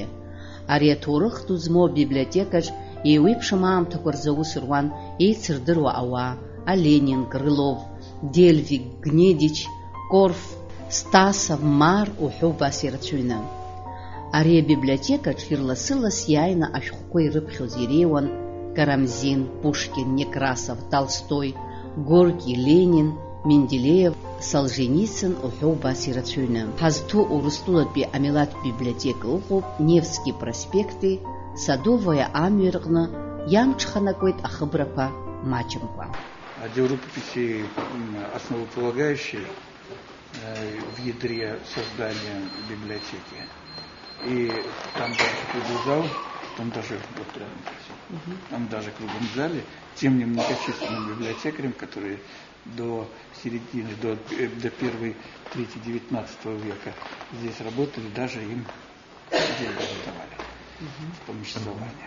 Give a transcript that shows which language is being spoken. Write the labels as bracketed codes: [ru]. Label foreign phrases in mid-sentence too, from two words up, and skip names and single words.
[ab] Ари аҭоурых ду змоу абиблиотекаҿ еиуеиԥшым аамҭақәа рзы аус руан еицырдыруа ауаа Оленин, Крылов, Дельвиг, Гнедич, Корф, Стасов, Мар уҳәа убас ирацәаҩны. Ари абиблиотекаҿ ирласы-лас иааины ашәҟәқәа ирыԥхьоз иреиуан Карамзин, Пушкин, Некрасов, Толстой, Горки, Ленин, Менделеев, Солженицын уҳәа убас ирацәаҩны. Ҳазҭоу Урыстәылатәи амилаҭтә библиотека ыҟоуп Невски проспекти, Садовая амҩа рҟны иамҽханакуеит ахыбрақәа маҷымкәа. [ru] Отдел рукописей основополагающий в ядре создания библиотеки. И там даже круглый зал, там даже круглом зале тем немногочисленным библиотекарям, которые до середины, до первой трети XIX века здесь работали, даже им деньги давали в повествование.